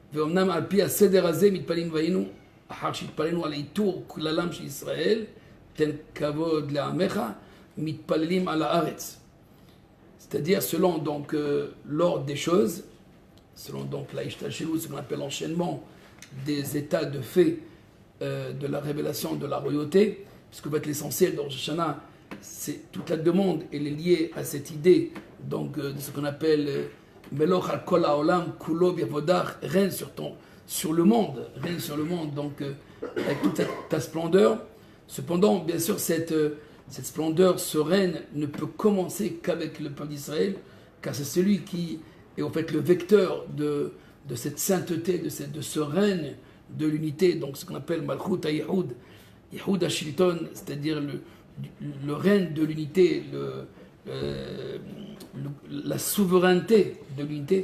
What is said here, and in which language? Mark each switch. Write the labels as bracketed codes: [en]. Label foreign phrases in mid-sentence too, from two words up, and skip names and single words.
[fr] C'est-à-dire selon donc l'ordre des choses, selon donc la Ishtalshilut, ce qu'on appelle l'enchaînement des états de fait de la révélation de la royauté, puisque va être l'essentiel de Rosh Hashanah, c'est toute la demande, elle est liée à cette idée donc de ce qu'on appelle [he] מלוך על כל העולם כולו בכבודך, [fr] règne sur le monde, donc avec toute ta splendeur. Cependant, bien sûr, cette splendeur, ce règne ne peut commencer qu'avec le peuple d'Israël, car c'est celui qui est en fait le vecteur de cette sainteté, de ce règne de l'unité, donc ce qu'on appelle [he] מלכות הייחוד, ייחוד השלטון, [fr] c'est-à-dire le règne de l'unité, la souveraineté de l'unité.